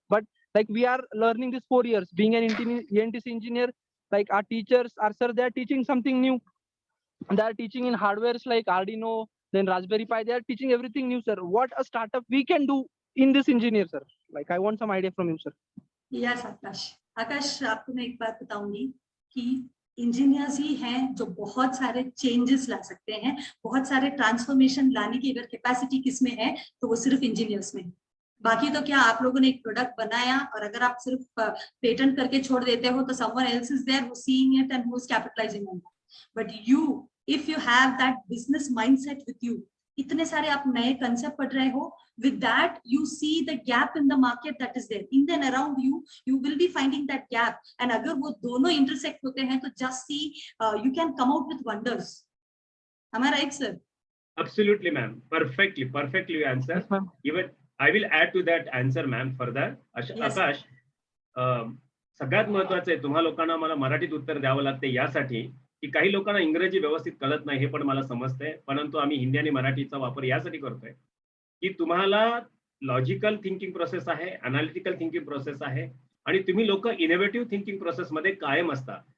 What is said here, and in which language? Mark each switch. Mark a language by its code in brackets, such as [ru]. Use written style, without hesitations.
[en] But like we are learning this 4 years, being an ENTC engineer, like our teachers are, sir, they are teaching something new. They are teaching in hardwares like Arduino, then Raspberry Pi, they are teaching everything new, sir. What a startup we can do in this engineer, sir? Like I want some idea from you, sir. [hi] Yes, आकाश, आपको मैं एक बात बताऊंगी कि engineers ही हैं जो बहुत सारे चेंजेस ला सकते हैं, बहुत सारे ट्रांसफॉर्मेशन लाने की अगर कैपेसिटी किसमें है तो वो सिर्फ इंजीनियर्स में है. बाकी तो क्या, आप लोगों ने एक प्रोडक्ट बनाया और अगर आप सिर्फ पेटेंट करके छोड़ देते हो तो [en] someone else is there who's seeing it and who's capitalizing on it. But you, if you have that business mindset with you, [hi] इतने सारे आप नए कंसेप्ट पढ़ रहे हो, [en] with that you see the gap in the market that is there in and around you, you will be finding that gap, and [hi] अगर वो दोनों intersect होते हैं तो [en] just see, you can come out with wonders. Am I right, sir? Absolutely, ma'am. Perfectly you answer. Yes, ma'am. Even I will add to that answer, ma'am, further. Yes. [mr] आकाश, सगळ्यात महत्वाचं आहे, तुम्हा लोकांना मला मराठीत उत्तर द्यावं लागते यासाठी की काही लोकांना इंग्रजी व्यवस्थित कळत नाही, हे पण मला समजतंय, परंतु आम्ही हिंदी आणि मराठीचा वापर यासाठी करतोय की तुम्हाला लॉजिकल थिंकिंग प्रोसेस आहे, अनालिटिकल थिंकिंग प्रोसेस आहे, आणि तुम्ही लोक इनोव्हेटिव्ह थिंकिंग प्रोसेस मध्ये कायम असता.